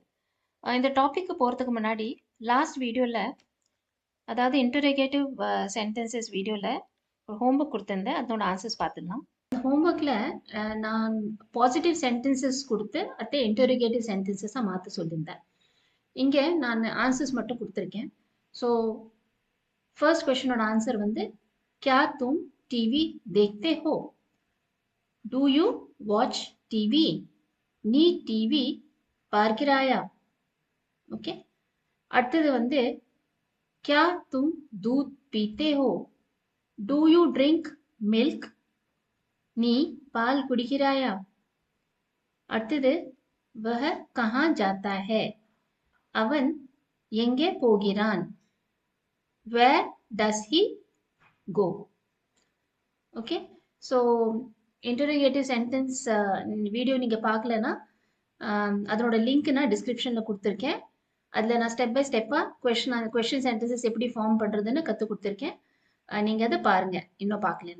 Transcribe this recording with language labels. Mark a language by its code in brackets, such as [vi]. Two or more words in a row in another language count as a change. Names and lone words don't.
[ta] இந்த டாபிக்கு போகிறதுக்கு முன்னாடி [en] last video, [ta] அதாவது [en] interrogative sentences video [ta] ஒரு ஹோம்ஒர்க் கொடுத்துருந்தேன். அதோட ஆன்சர்ஸ் பார்த்துடலாம். இந்த ஹோம்ஒர்க்கில் நான் [en] positive sentences [ta] கொடுத்து அதை [en] interrogative sentences [ta] மாற்ற சொல்லியிருந்தேன். இங்கே நான் ஆன்சர்ஸ் மட்டும் கொடுத்துருக்கேன். [en] so first question answer [ta] வந்து, [hi] क्या तुम टीवी देखते हो? [en] Do you watch TV? [ta] நீ டிவி பார்க்கிறாயா? ஓகே. அடுத்தது வந்து, [hi] क्या तुम दूध पीते हो? [en] Do you drink milk? [ta] நீ பால் குடிக்கிறாயா? அடுத்தது, [hi] वह कहाँ जाता है? [ta] அவன் எங்கே போகிறான்? [en] where does he go? [ta] ஓகே. [en] so interrogative sentence video [ta] நீங்கள் பார்க்கலன்னா அதனோட லிங்க் நான் டிஸ்கிரிப்ஷனில் கொடுத்துருக்கேன். அதில் நான் [en] step by step question sentences [ta] எப்படி ஃபார்ம் பண்ணுறதுன்னு கற்றுக் கொடுத்துருக்கேன். நீங்கள் அதை பாருங்கள் இன்னும் பார்க்கலன்னா.